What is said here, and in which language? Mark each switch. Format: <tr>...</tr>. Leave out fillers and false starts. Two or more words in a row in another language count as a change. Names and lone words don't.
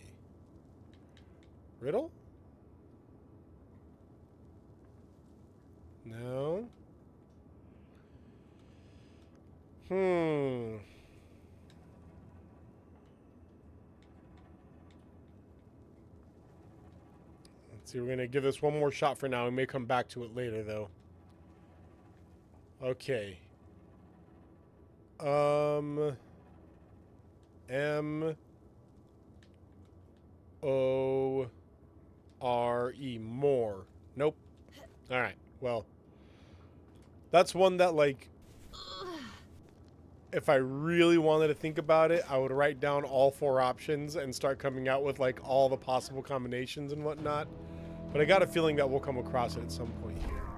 <en>Riddle? No. Let's see, we're going to give this one more shot for now. We may come back to it later, though. Okay. M-O-R-E. More. Nope. All right. Well, that's one that, like, if I really wanted to think about it, I would write down all 4 options and start coming out with, like, all the possible combinations and whatnot. But I got a feeling that we'll come across it at some point here.</en>